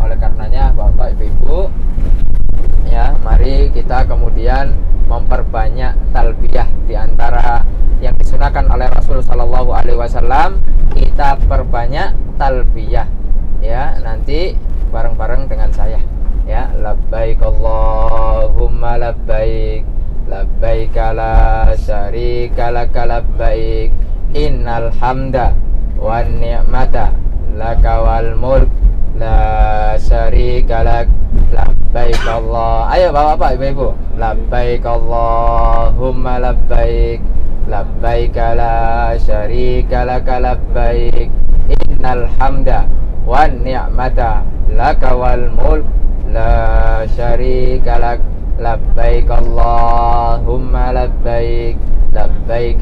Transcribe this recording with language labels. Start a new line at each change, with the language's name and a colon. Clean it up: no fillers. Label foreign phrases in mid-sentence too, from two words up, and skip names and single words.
Indonesian: Oleh karenanya bapak ibu ya, mari kita kemudian memperbanyak talbiyah. Di antara yang disunahkan oleh Rasul
Arabic: صلى الله عليه وسلم,
Indonesian: kita perbanyak talbiyah ya. Nanti bareng-bareng dengan saya ya.
Arabic: لبيك اللهم لبيك لبيك لا شريك لك لبيك إن الحمد والنعمة لك والملك لا شريك لك لبيك الله.
Indonesian: Ayo bapak-bapak ibu-ibu,
Arabic: لبيك اللهم لبيك لبيك لا شريك لك لبيك إن الحمد و النعمة لك والملك لا شريك لك لبيك اللهم لبيك لبيك